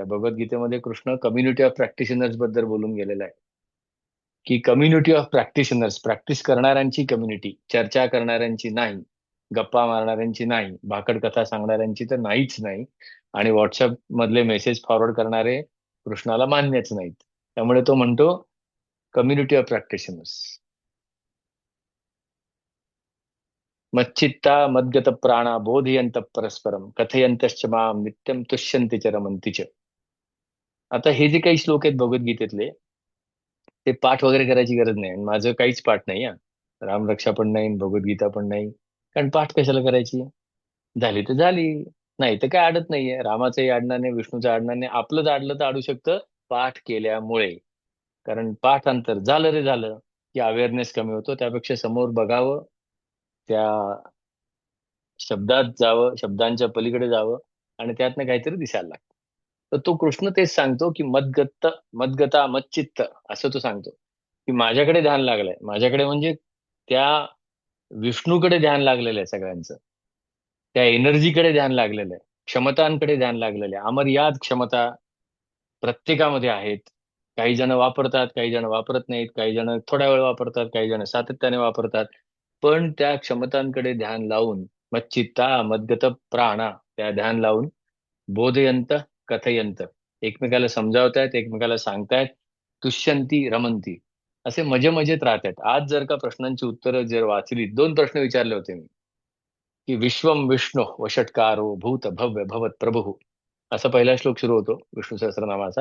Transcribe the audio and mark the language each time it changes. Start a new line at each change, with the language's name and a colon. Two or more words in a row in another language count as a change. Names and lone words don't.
Marathi: भगवद्गीतेमध्ये कृष्ण
English: community of practitioners
Marathi: बद्दल बोलून गेलेला आहे की
English: community of practitioners,
Marathi: प्रॅक्टिस करणाऱ्यांची कम्युनिटी, चर्चा करणाऱ्यांची नाही, गप्पा मारणाऱ्यांची नाही, भाकड कथा सांगणाऱ्यांची तर नाहीच नाही, आणि व्हॉट्सअप मधले मेसेज फॉरवर्ड करणारे कृष्णाला मान्यच नाहीत. त्यामुळे तो म्हणतो
English: community of practitioners.
Sanskrit: मच्चित्ता मद्गत प्राणा बोधयंत परस्परम कथयंतश्च माम नित्यम तुष्यन्ति च रमन्ति च.
Marathi: आता हे जे काही श्लोक आहेत भगवद्गीतेतले, ते पाठ वगैरे करायची गरज नाही. आणि माझं काहीच पाठ नाही हा. रामरक्षा पण नाही, भगवद्गीता पण नाही. कारण पाठ कशाला करायची? झाली तर झाली, नाही तर काय अडत नाहीये. रामाचंही अडणार नाही, विष्णूचं अडणार नाही, आपलंच अडलं तर अडू शकतं पाठ केल्यामुळे. कारण पाठांतर झालं रे झालं की अवेअरनेस कमी होतो. त्यापेक्षा समोर बघावं, त्या शब्दात जावं, शब्दांच्या पलीकडे जावं आणि त्यातनं काहीतरी दिसायला लागतं. तर तो कृष्ण तेच सांगतो की
Sanskrit: मद्गत मद्गता मच्चित्त,
Marathi: असं तो सांगतो की माझ्याकडे ध्यान लागलंय. माझ्याकडे म्हणजे त्या विष्णूकडे ध्यान लागलेलं आहे सगळ्यांचं. त्या एनर्जीकडे ध्यान लागलेलं आहे, क्षमतांकडे ध्यान लागलेलं आहे. अमर्याद क्षमता प्रत्येकामध्ये आहेत. काही जण वापरतात, काही जण वापरत नाहीत, काही जण थोड्या वेळ वापरतात, काही जण सातत्याने वापरतात. पण त्या क्षमतांकडे ध्यान लावून
Sanskrit: मच्चित्ता मद्गत प्राणा,
Marathi: त्या ध्यान लावून
Sanskrit: बोधयंत कथयंत,
Marathi: एकमेकाला समजावतायत, एकमेकाला सांगतायत,
Sanskrit: तुष्यंती रमंती,
Marathi: असे मजे मजेत राहतात. आज जर का प्रश्नांची उत्तरं जर वाचली, 2 प्रश्न विचारले होते मी की
Sanskrit: विश्वम विष्णू वषट्कारो भूत भव्य भवत प्रभू,
Marathi: असा पहिला श्लोक सुरू होतो विष्णू सहस्त्रनामाचा.